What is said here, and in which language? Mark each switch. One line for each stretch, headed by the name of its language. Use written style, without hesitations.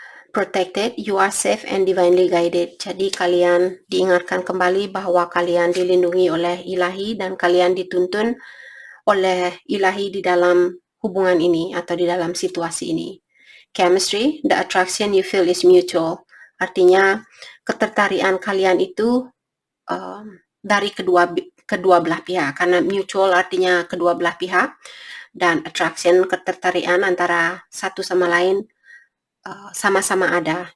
English: Protected, you are safe and divinely guided.
Indonesian: Jadi kalian diingatkan kembali bahwa kalian dilindungi oleh ilahi dan kalian dituntun oleh ilahi di dalam hubungan ini atau di dalam situasi ini.
English: Chemistry, the attraction you feel is mutual.
Indonesian: Artinya ketertarikan kalian itu dari kedua belah pihak, karena mutual artinya kedua belah pihak, dan attraction ketertarikan antara satu sama lain sama-sama ada.